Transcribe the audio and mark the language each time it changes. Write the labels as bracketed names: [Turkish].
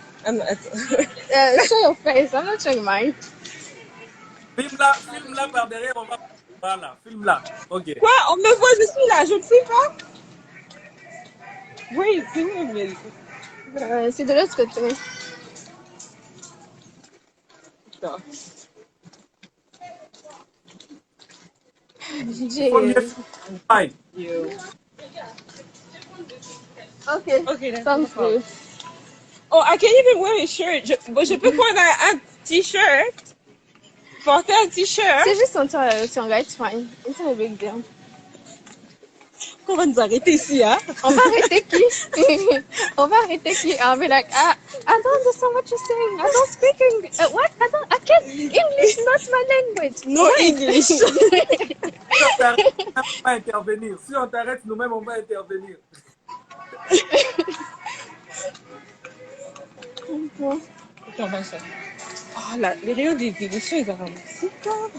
[English] Show your face, I'm not showing mine. [French] Filme-la par derrière, on va... Voilà, filme-la. OK. Quoi? On me voit, je suis là, je ne suis pas. Oui, c'est où, mais... C'est de l'autre côté. Non. J'ai... Faut mieux filmer. [English] Okay, sounds good. Oh, I can't even wear a shirt. [French] Je peux prendre un t-shirt. Porter un t-shirt. C'est juste son gars, [English] it's fine. It's not a big deal. [French] On va nous arrêter ici, hein? On va arrêter qui? On va arrêter qui? [English] I'll be like, I don't understand what you're saying. I don't speak English. What? I can't. English is not my language. No English. [French] Si on t'arrête, on va intervenir. Si on t'arrête, nous-mêmes, on va intervenir. Attends, Vincent. Oh, là, les rayons des lotions, ils ont super.